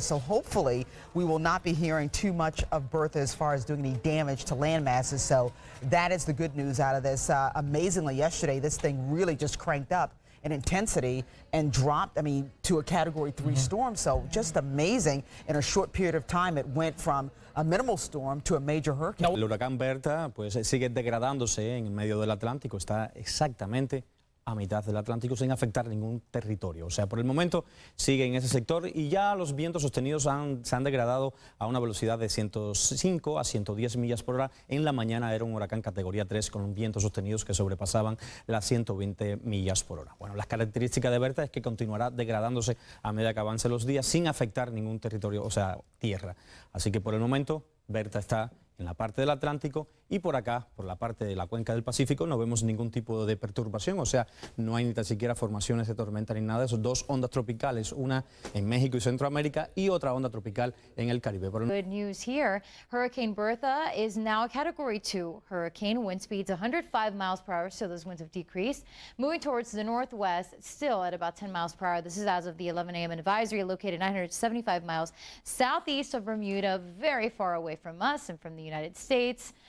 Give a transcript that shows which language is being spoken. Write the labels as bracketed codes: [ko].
[en] So hopefully we will not be hearing too much of Bertha as far as doing any damage to land masses. So that is the good news out of this. Amazingly, yesterday, this thing really just cranked up in intensity and dropped, I mean, to a Category 3 storm. So just amazing. In a short period of time, it went from a minimal storm to a major hurricane. [es] El huracán Bertha pues sigue degradándose en medio del Atlántico, está exactamente a mitad del Atlántico sin afectar ningún territorio. O sea, por el momento sigue en ese sector y ya los vientos sostenidos se han degradado a una velocidad de 105 a 110 millas por hora. En la mañana era un huracán categoría 3 con vientos sostenidos que sobrepasaban las 120 millas por hora. Bueno, las características de Bertha es que continuará degradándose a medida que avancen los días sin afectar ningún territorio, o sea, tierra. Así que por el momento Bertha está en la parte del Atlántico y por acá, por la parte de la cuenca del Pacífico, no vemos ningún tipo de perturbación, o sea, no hay ni tan siquiera formaciones de tormenta ni nada de eso. Dos ondas tropicales, una en México y Centroamérica y otra onda tropical en el Caribe. [en] Good news here. Hurricane Bertha is now a Category 2 hurricane. Wind speeds 105 miles per hour, so those winds have decreased. Moving towards the northwest, still at about 10 miles per hour. This is as of the 11 a.m. advisory, located 975 miles southeast of Bermuda, very far away from us and from the United States.